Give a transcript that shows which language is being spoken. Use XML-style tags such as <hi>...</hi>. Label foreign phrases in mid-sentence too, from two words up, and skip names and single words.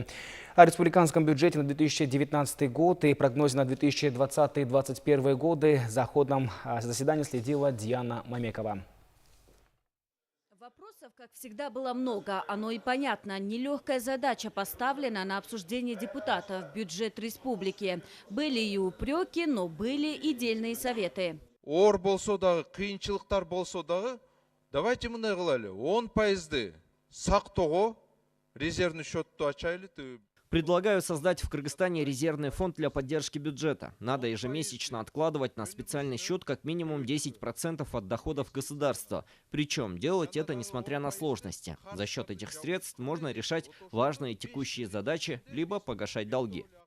<ru>О республиканском бюджете на 2019 год и прогнозе на 2020 и 2021 годы за ходом заседания следила Диана Мамекова. Вопросов, как всегда, было много. Оно и понятно. Нелегкая задача поставлена на обсуждение депутатов. Бюджет республики. Были и упреки, но были и дельные советы.</ru> <ky>Ор болсо дагы, кыйынчылыктар болсо дагы, давайте мындай кылайлы. 10% сактоого резервный счетту ачайлы.</ky> <ru>Предлагаю создать в Кыргызстане резервный фонд для поддержки бюджета. Надо ежемесячно откладывать на специальный счет как минимум 10% от доходов государства. Причем делать это несмотря на сложности. За счет этих средств можно решать важные текущие задачи, либо погашать долги.</ru>